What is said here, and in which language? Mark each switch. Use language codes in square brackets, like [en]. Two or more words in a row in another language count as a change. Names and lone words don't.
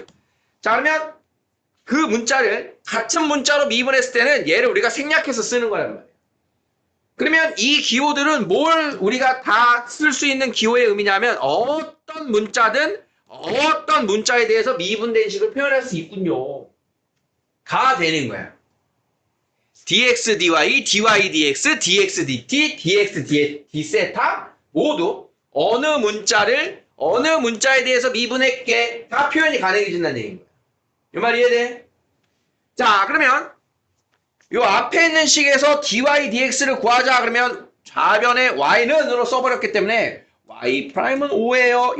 [ko] 자, 그러면 그 문자를 같은 문자로 미분했을 때는 얘를 우리가 생략해서 쓰는 거란 말이야. 그러면 이 기호들은 뭘 우리가 다 쓸 수 있는 기호의 의미냐면 어떤 문자든 어떤 문자에 대해서 미분된 식을 표현할 수 있군요. 가 되는 거야. dx, dy, dy, dx, dx, dt, dx, d세타 모두 어느 문자를 어느 문자에 대해서 미분했게 다 표현이 가능해진다는 얘기인 거야. 이 말 이해돼? 자, 그러면 요 앞에 있는 식에서 dy, dx를 구하자 그러면 좌변에 y는으로 써버렸기 때문에 y''은 5예요.